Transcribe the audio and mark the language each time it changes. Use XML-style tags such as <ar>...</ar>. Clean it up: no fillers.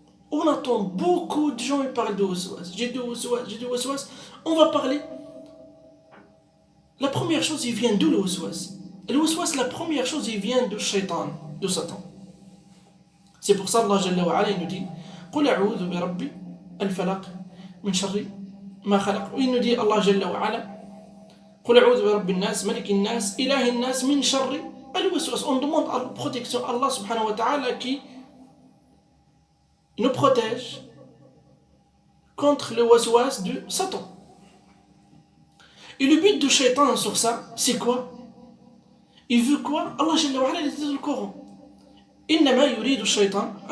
<fr>On entend beaucoup de gens qui parlent de waswas. J'ai du waswas. On va parler. La première chose, il vient d'où le waswas? Le waswas, la première chose, il vient de shaitan, de Satan. C'est pour ça Allah Jalla wa Ala il nous dit</fr> <ar>قُلْ أَعُوذُ بِرَبِّ الْفَلَقِ مِنْ شَرِّ ما خلق.</ar> <fr>Il nous dit Allah Jalla wa Ala</fr> <ar>قل أعوذ برب الناس ملك الناس إله الناس من شر الوسواس.</ar> <fr>On demande la protection à Allah subhanahu wa ta'ala qui nous protège contre le waswas de Satan. Et le but du shaitan sur ça, c'est quoi? Il veut quoi? Allah Jalla wa Ala il dit dans le Coran</fr> <ar>إنما يريد الشيطان.</ar>